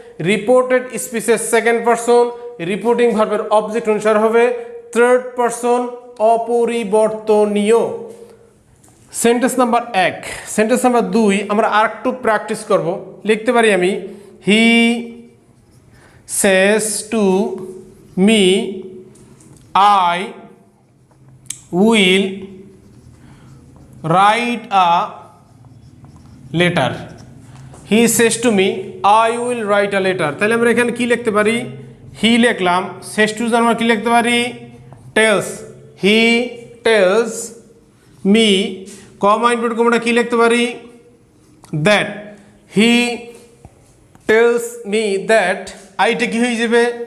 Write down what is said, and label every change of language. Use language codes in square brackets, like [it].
[bn] Reported স্পিচের second person reporting ভার্বের object অনুসারে হবে। Third person অপরিবর্তনীয়। Sentence number 1। Sentence number 2 আমরা আরেকটু প্র্যাকটিস করব। লিখতে পারি আমি হি [en] says to me, I will write a letter. He says to me, I will write a letter. [bn] তাহলে আমরা এখানে কি লিখতে পারি? হি লিখলাম, [en] says to [bn] আমরা কি লিখতে পারি? [en] tells. He tells me, [bn] comma inverted কমাটা কি লিখতে পারি? [en] that. He tells me that. [bn] আইটা কি হয়ে যাবে?